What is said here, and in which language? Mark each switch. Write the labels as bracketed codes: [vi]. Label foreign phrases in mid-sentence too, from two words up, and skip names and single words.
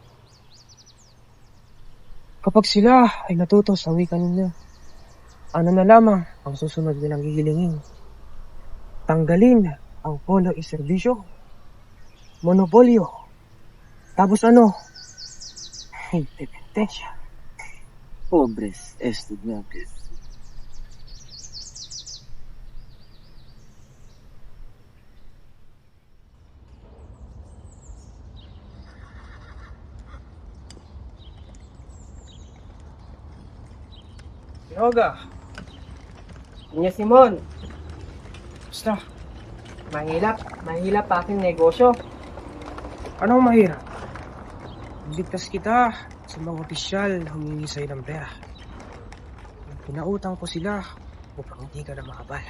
[tl] Kapag sila ay natuto sa wika nila, ano na lamang ang susunod nilang hihilingin? Tanggalin ang [es] polo y serbisyo, [tl] monopolyo, tapos ano? Independensya. [es] Pobres estudiantes. Yoga. [tl] Niya Simon. Basta. Mahirap aking negosyo. Anong mahirap? Ligtas kita sa mga opisyal na humingi sa'yo ng pera. Pinautang ko sila upang hindi ka na makabala.